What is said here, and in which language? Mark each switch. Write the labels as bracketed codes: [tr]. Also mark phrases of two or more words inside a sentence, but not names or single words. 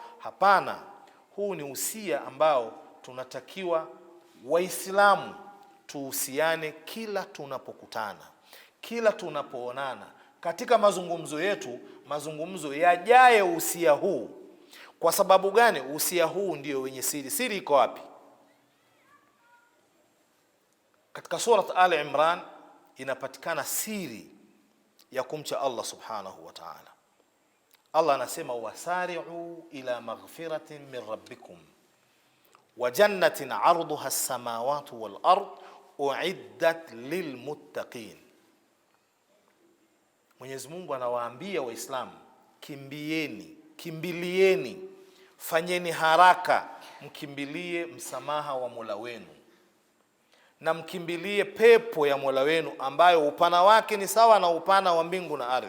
[sw] Hapana, huu ni usia ambao tunatakiwa Waislamu tuhusiane kila tunapokutana, kila tunapoonana, katika mazungumzo yetu, mazungumzo yajaye usia huu. Kwa sababu gani? Usia huu ndio wenye siri. Siri iko wapi? Katika surat Al-Imran inapatikana siri ya kumcha [ar] الله سبحانه وتعالى. Allah anasema وسارعوا إلى مغفرة من ربكم وجنة عرضها السماوات والأرض أعدت للمتقين. [sw] Mwenyezi Mungu anawaambia Waislamu, kimbilieni, fanyeni haraka, mkimbilie msamaha wa Mola wenu na mkimbilie pepo ya Mola wenu ambayo upana wake ni sawa na upana wa mbingu na ardhi.